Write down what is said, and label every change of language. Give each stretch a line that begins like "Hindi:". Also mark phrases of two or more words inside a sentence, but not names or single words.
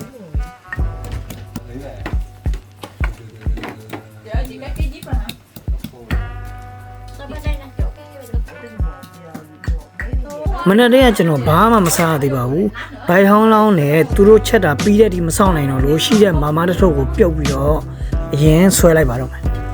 Vietnamese: Dạ chị cái jeep rồi hả? Sao bên đây nè, chỗ cái
Burmese: မနေ့တည်းကကျွန်တော်ဘာမှမစားရသေးပါဘူးဘိုင်ဟောင်းလောင်းနဲ့သူတို့ချက်တာပြီးတဲ့ဒီမဆောင်နိုင်တော့လို့ရှိတဲ့မာမတစ်ထုပ်ကိုပြုတ်ပြီးတော့အရင်ဆွဲလိုက်ပါတော့မယ်